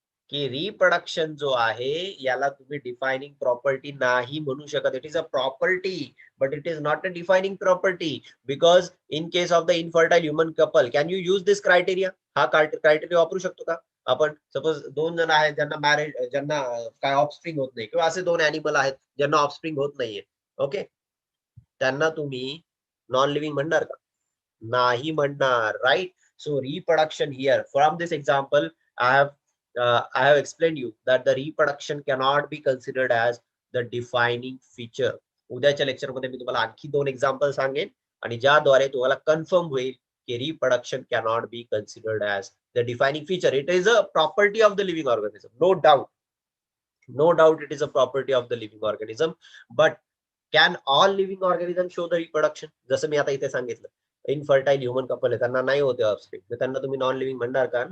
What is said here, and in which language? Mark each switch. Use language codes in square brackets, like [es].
[mr] की रिप्रोडक्शन जो आहे याला तुम्ही डिफाइनिंग प्रॉपर्टी नाही म्हणू शकत. [en] It is a property but it is not a defining property because in case of the infertile human couple can you use this criteria? [mr] हा क्रायटेरिया वापरू शकतो का आपण? सपोज दोन जण आहेत ज्यांना काय ऑफस्प्रिंग होत नाही किंवा असे दोन अॅनिमल आहेत ज्यांना ऑफस्प्रिंग होत नाहीये, ओके, त्यांना तुम्ही नॉन लिव्हिंग म्हणणार का? नाही म्हणणार, right? [en] So reproduction here from this example I have explained you that the reproduction cannot be considered as the defining feature. [mr] उद्याच्या लेक्चर मध्ये मी तुम्हाला आणखी दोन एक्झाम्पल सांगेन आणि ज्याद्वारे तुम्हाला कन्फर्म होईल की reproduction [en] cannot be considered as the defining feature. It is a property of the living organism, no doubt. No doubt it is a property of the living organism. But can all living organisms show the reproduction? [mr] जसं मी आता इथे सांगितलं, infertile human couple आहे त्यांना नाही होते offspring, तर त्यांना तुम्ही नॉन लिव्हिंग म्हणणार का?